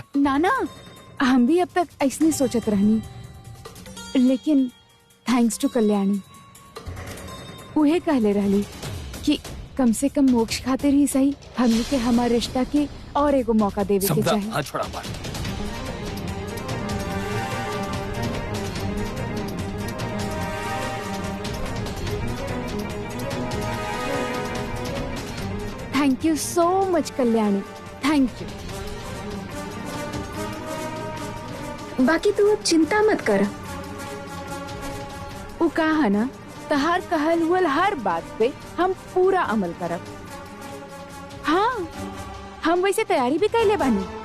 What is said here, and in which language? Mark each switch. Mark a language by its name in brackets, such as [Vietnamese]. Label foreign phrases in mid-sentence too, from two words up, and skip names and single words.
[Bhojpuri] नाना, हम भी अब तक ऐसने सोचत रहनी, लेकिन [English] Thanks to [Bhojpuri] कल्याणी उहे कहले रहली कि कम से कम मोक्ष खातिर ही सही हमनी के हमारे रिश्ता के और एगो मौका देवे के संपदा चाहिए। हाँ छोड़ा हमार। [English] Thank you so much Kalyani, thank you. [Bhojpuri] बाकी तू अब चिंता मत कर। वो कहा ना, तहार कहल हुल हर बात पे हम पूरा अमल करब। हाँ, हम वैसे तैयारी भी कैले बानी।